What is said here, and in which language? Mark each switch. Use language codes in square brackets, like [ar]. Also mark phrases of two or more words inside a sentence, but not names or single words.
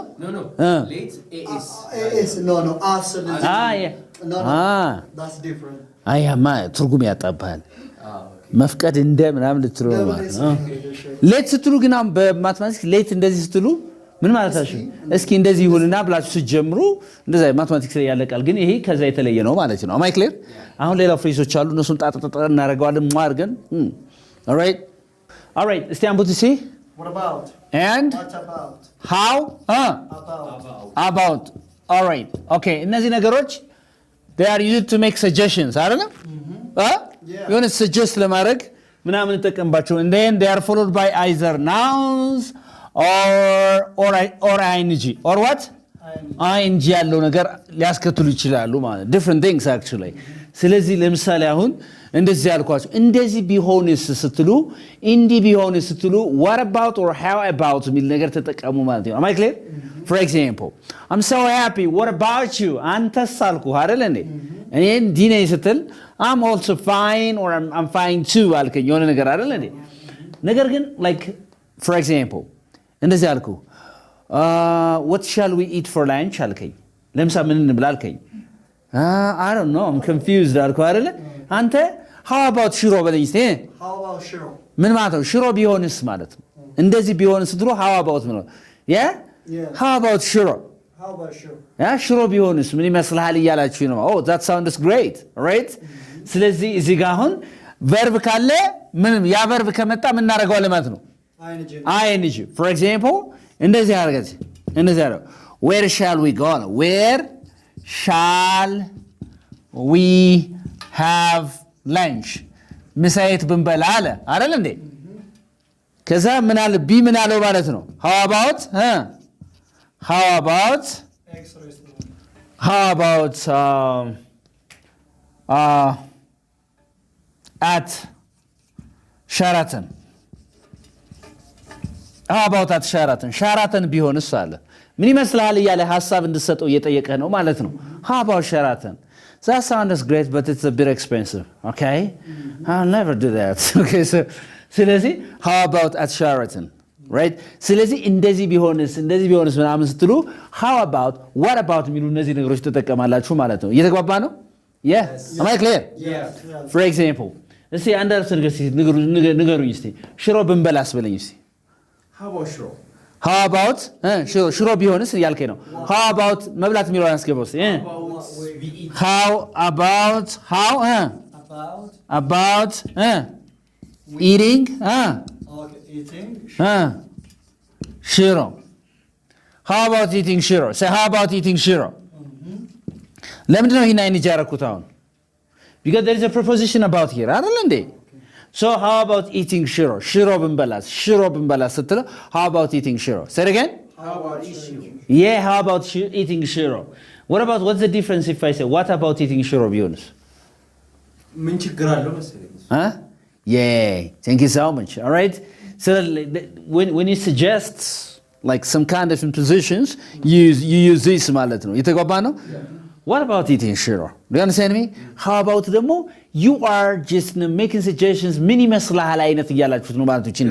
[en] No. Late is. It's no. Absolutely. yeah No. That's different. [am] አያማ ትርጉም ያጣባል መፍቀድ እንደ ምናምን ልትሉ ነው ማለት ነው ሌት ስትሉ ግን በማትማቲክስ ሌት እንደዚህ ስትሉ ምን ማለታችሁ እስኪ እንደዚህ ይሁንና ብላችሁ ስትጀምሩ እንደዛ ማትማቲክስ ላይ ያለቃል ግን ይሄ ከዛ የተለየ ነው ማለት ነው [en] Am I clear [am] አሁን ሌላ ፍሬዞች አሉ እነሱን ጣጣጣ እናደርገዋለን ማርገን [en] all right [am] እስቲ አንቡት ሲ [en] What about? and What about? how about all right okay [am] እነዚህ ነገሮች [en] they are used to make suggestions [am] አይደለም የሆነ [en] suggest [am] ለማድረግ ምናምን እንጠቀምባቸው [en] and then they are followed by either nouns or ing or what ing [am] ያለው ነገር ሊያስከትሉ ይችላሉ ማለት [en] different things actually [am] ስለዚህ ለምሳሌ አሁን እንደዚህ ያልኳችሁ እንደዚህ ቢሆንስ ስትሉ እንዲህ ቢሆንስ ስትሉ [en] what about or how about [am] የሚል ነገር ተጠቀሙ ማለት ነው [en] am I clear for example I'm so happy what about you [am] አንተስ አልኩህ አይደል እንዴ እኔ እንዲህ ነኝ ስትል [en] I'm also fine or I'm fine too [am] አልከኝ የሆነ ነገር አይደል እንዴ ነገር ግን [en] like for example [am] እንደዚህ አልኩ [en] what shall we eat for lunch [am] አልከኝ ለምሳ ምን እንብላ አልከኝ [en] I don't know I'm confused [am] አልኩ አይደለ አንተ [en] how about [am] ሽሮ በለኝ እስቲ [en] How about ሽሮ? [am] ምን ማለት ነው ሽሮ ቢሆንስ ማለት ነው እንደዚህ ቢሆንስ ድሮ [en] how about [am] ነው [en] yeah how about [am] ሽሮ [en] How about ሽሮ? [am] ሽሮ ቢሆንስ ምን ይመስልሃል እያላችሁ ነው [en] oh that sounds great right [am] ስለዚህ እዚህ ጋር አሁን verb ካለ ምንም ያ verb ከመጣ ምን እናደርገዋለን ማለት ነው [en] ing for example [am] እንደዚህ አድርገት እንደዚህ አድርገው [en] where shall we go where shall we have lunch [am] ምሳየት ብንበላ አለ አይደል እንዴ ከዛ ምን አለ ቢ ምን አለው ማለት ነው [en] how about at Sheraton how about at Sheraton [am] ቢሆንስ አለ ምን ይመስልሃል እያለ ሐሳብ እንድትሰጠው እየጠየቀ ነው ማለት ነው [en] how about Sheraton that sounds great but it's a bit expensive okay I'll never do that okay so ስለዚህ how about at Sheraton right [am] ስለዚህ እንደዚህ ቢሆንስ ምናምን ስትሉ [en] how about what about [am] የሚሉ እነዚህ ነገሮች ተጠቀማላችሁ ማለት ነው እየተግባባ ነው [en] yes am I clear yes for example [am] እስቲ አንድ አርዕስተ ነገር እስቲ ንገሩኝ እስቲ ሽሮ ብንበላስ በለኝ እስቲ [en] how about ሽሮ how about [am] ሽሮ ቢሆንስ እያልከኝ ነው [en] how about [am] መብላት የሚለውን አስገባው እስቲ [en] how about eating Eating ሽሮ how about eating ሽሮ say how about eating ሽሮ [am] ለምንድን ነው ይሄን አይን ያረኩት አሁን [en] because there is a preposition about here [am] አይደል እንዴ [en] so how about eating ሽሮ [am] ብንበላስ ስትለው [en] how about eating ሽሮ say it again how about eating yeah how about eating ሽሮ what's the difference if I say what about eating ሽሮ ቢሆንስ [am] ምን ችግር አለው መሰለኝ [en] yeah thank you so much all right so when you suggest like some kind of impositions you use this [am] ማለት ነው የተጓባ ነው [en] what about eating ሽሮ do you understand me how about ደግሞ you are just making suggestions [am] ምን ይመስልሃል አይነት እያላችሁት ነው ማለት ነው